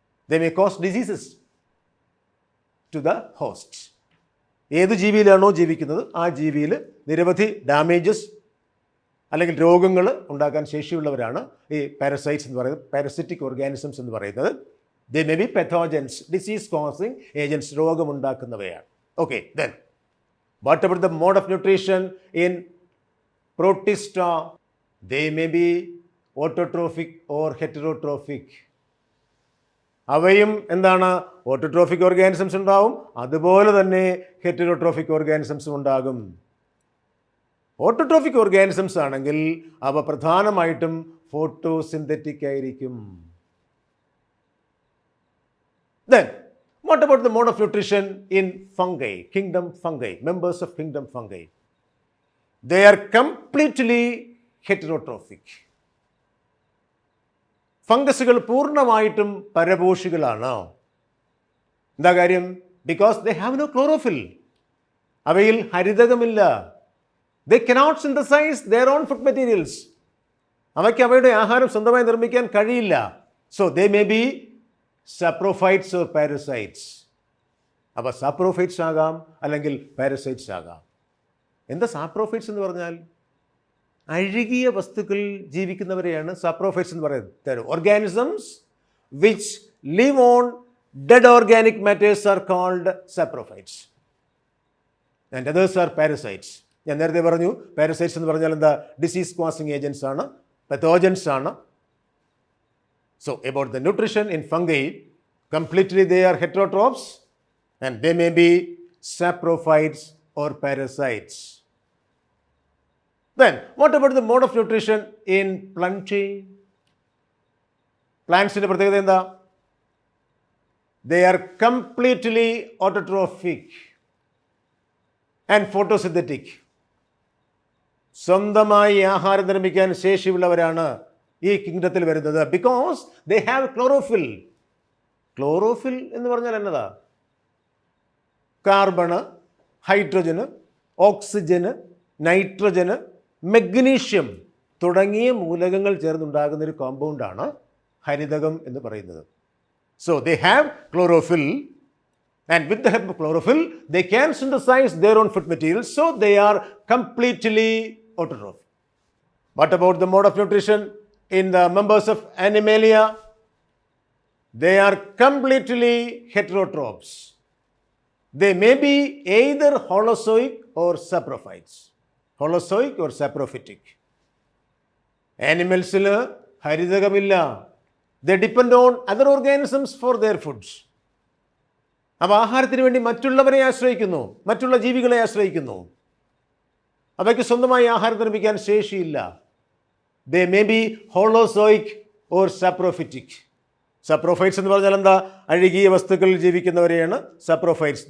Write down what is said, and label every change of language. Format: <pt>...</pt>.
<en>They may cause diseases to the host.</en> <ml>ഏത് ജീവിയിലാണോ ജീവിക്കുന്നത് ആ ജീവിയിൽ നിരവധി ഡാമേജസ് അല്ലെങ്കിൽ രോഗങ്ങൾ ഉണ്ടാക്കാൻ ശേഷിയുള്ളവരാണ് ഈ പാരസൈറ്റ്സ് എന്ന് പറയുന്നത്, പാരസിറ്റിക് ഓർഗാനിസംസ് എന്ന് പറയുന്നത്.</ml> <en>They may be pathogens, disease causing agents, രോഗമുണ്ടാക്കുന്നവയാണ്. Okay, then what about the mode of nutrition in Protista? They may be autotrophic or heterotrophic.</en> <ml>അവയും എന്താണ്? ഓട്ടോട്രോഫിക് ഓർഗാനിസംസ് ഉണ്ടാവും, അതുപോലെ തന്നെ ഹെറ്ററോട്രോഫിക് ഓർഗാനിസംസും ഉണ്ടാകും. ഓട്ടോട്രോഫിക് ഓർഗാനിസംസ് ആണെങ്കിൽ അവ പ്രധാനമായിട്ടും ഫോട്ടോസിന്തറ്റിക് ആയിരിക്കും.</ml> <en>Then what about the mode of nutrition in fungi, kingdom fungi, members of kingdom fungi? They are completely heterotrophic.</en> <ml>ഫംഗസുകൾ പൂർണ്ണമായിട്ടും പരപോഷികളാണ്. എന്താ കാര്യം?</ml> <en>Because they have no chlorophyll.</en> <ml>അവയിൽ ഹരിതകമില്ല.</ml> <en>They cannot synthesize their own food materials.</en> <ml>അവയ്ക്ക് അവയുടെ ആഹാരം സ്വന്തമായി നിർമ്മിക്കാൻ കഴിയില്ല.</ml> <en>So they may be saprophytes or parasites.</en> <ml>അപ്പോൾ സപ്രോഫൈറ്റ്സ് ആകാം അല്ലെങ്കിൽ പാരസൈറ്റ്സ് ആകാം. എന്താ സാപ്രോഫൈറ്റ്സ് എന്ന് പറഞ്ഞാൽ? അഴുകിയ വസ്തുക്കളിൽ ജീവിക്കുന്നവരെയാണ് സാപ്രോഫൈറ്റ്സ് എന്ന് പറയുന്നത്.</ml> <en>Organisms which live on dead organic matters are called saprophytes and others are parasites.</en> <ml>ഞാൻ നേരത്തെ പറഞ്ഞു പാരസൈറ്റ്സ് എന്ന് പറഞ്ഞാൽ എന്താ? ഡിസീസ് കോസിങ് ഏജൻസ് ആണ്, പെത്തോജൻസ് ആണ്.</ml> <en>So about the nutrition in fungi, completely they are heterotrophs and they may be saprophytes or parasites. Then what about the mode of nutrition in plantae?</en> <ml>Plants-ന്റെ പ്രത്യേകത എന്താ?</ml> <en>They are completely autotrophic and photosynthetic.</en> <ml>സ്വന്തമായി ആഹാരം നിർമ്മിക്കാൻ ശേഷിയുള്ളവരാണ് ഈ കിങ്ഡത്തിൽ വരുന്നത്.</ml> <en>Because they have chlorophyll.</en> <ml>Chlorophyll എന്ന് പറഞ്ഞാൽ എന്നതാ? കാർബണ്, ഹൈഡ്രജന്, ഓക്സിജന്, നൈട്രജന്, മഗ്നീഷ്യം തുടങ്ങിയ മൂലകങ്ങൾ ചേർന്നുണ്ടാകുന്ന ഒരു കോമ്പൗണ്ടാണ് ഹരിതകം എന്ന് പറയുന്നത്.</ml> <en>So they have chlorophyll and with the help of chlorophyll they can synthesize their own food materials. So they are completely autotrophic. What about the mode of nutrition in the members of Animalia? They are completely heterotrophs. They may be either holozoic or saprophytes. Holozoic or saprophytic.</en> <ml>Animals-il ഹരിതകമില്ല.</ml> <en>They depend on other organisms for their foods.</en> <ml>അപ്പോൾ ആഹാരത്തിന് വേണ്ടി മറ്റുള്ളവരെ ആശ്രയിക്കുന്നു, മറ്റുള്ള ജീവികളെ ആശ്രയിക്കുന്നു. അവയ്ക്ക് സ്വന്തമായി ആഹാരം നിർമ്മിക്കാൻ ശേഷിയില്ല.</ml> <en>They may be holozoic or saprophytic.</en> <ml>സപ്രോഫൈറ്റ്സ് എന്ന് പറഞ്ഞാൽ എന്താ? അഴുകിയ വസ്തുക്കളിൽ ജീവിക്കുന്നവരെയാണ് സപ്രോഫൈറ്റ്സ്.</ml>